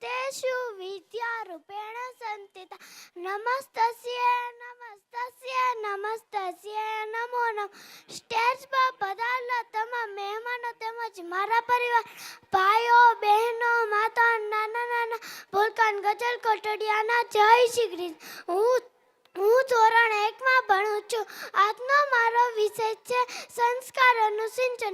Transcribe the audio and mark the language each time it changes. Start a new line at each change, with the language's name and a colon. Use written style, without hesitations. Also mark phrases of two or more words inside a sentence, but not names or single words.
Sanskrit: ब्रह्मणस्पतयेषु विद्यारूपेण संस्थिता नमस्तस्यै नमस्तस्यै नमस्तस्यै नमो नमः।
Gujarati: સ્ટેજ પર પધારેલા તમામ મહેમાનો તેમજ મારા પરિવાર ભાઈઓ બહેનો માતા નાના નાના ભૂલકાન ગજલ કોટડિયાના જય શ્રી કૃષ્ણ। હું ધોરણ 1 માં ભણું છું। આજનો મારો વિષય છે સંસ્કારોનું સિંચન।